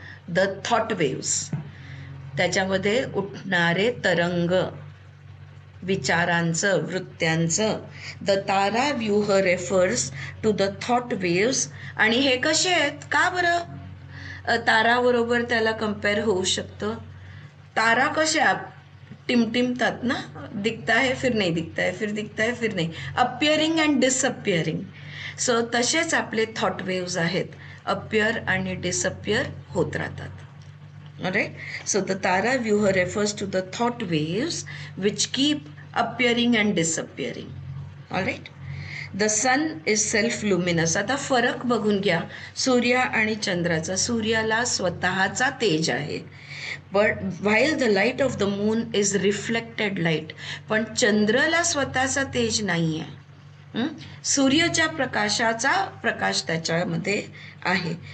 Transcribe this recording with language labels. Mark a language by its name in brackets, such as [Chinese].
[English] The thought waves. [Marathi] त्याच्यामध्ये उठणारे तरंग विचारांचं, वृत्त्यांचं. [English] The ताराव्यूह refers to the thought waves. [Marathi] आणि हे कसे आहेत? का बरं ताराबरोबर त्याला कम्पेअर होऊ शकतं? तारा कशा टिमटिमतात ना, [Hindi] दिखता है फिर नहीं दिखता है, फिर दिखता है फिर नहीं, [English] Appearing and disappearing. [Marathi] सो तसेच आपले थॉट वेव्स आहेत, अपिअर आणि डिसअपिअर होत राहतात. [English] Alright, so the Tara Vyuha refers to the thought waves which keep appearing and disappearing. Alright, the sun is self-luminous. [Marathi] आता फरक बघून घ्या सूर्य आणि चंद्राचा. सूर्याला स्वतःचा तेज आहे, [English] but while the light of the moon is reflected light. [Marathi] पण चंद्राला स्वतःचा तेज नाही आहे. सूर्याच्या प्रकाशाचा प्रकाश त्याच्यामध्ये आहे.